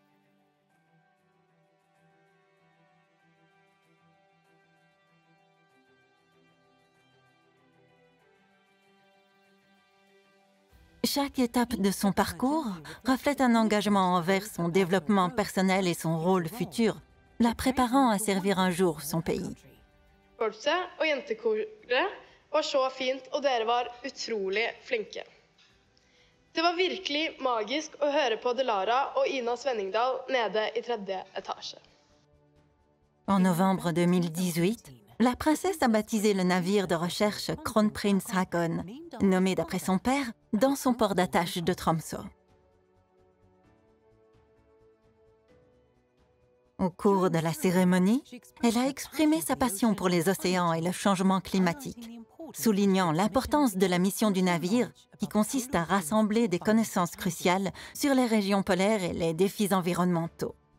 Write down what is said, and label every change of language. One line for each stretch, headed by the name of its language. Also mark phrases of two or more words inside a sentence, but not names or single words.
French: Chaque étape de son parcours reflète un engagement envers son développement personnel et son rôle futur, la préparant à servir un jour son pays.
Norwegian: Korpset og jentekoret var så fint, og dere var utrolig flinke. Det var virkelig magisk å høre på Delara og Ina Svenningdal nede i 3. etasje.
French: En novembre 2018, la princesse a baptisé le navire de recherche Kronprins Haakon, nommé d'après son père, dans son port d'attache de Tromsø. Au cours de la cérémonie, elle a exprimé sa passion pour les océans et le changement climatique, soulignant l'importance de la mission du navire qui consiste à rassembler des connaissances cruciales sur les régions polaires et les défis environnementaux.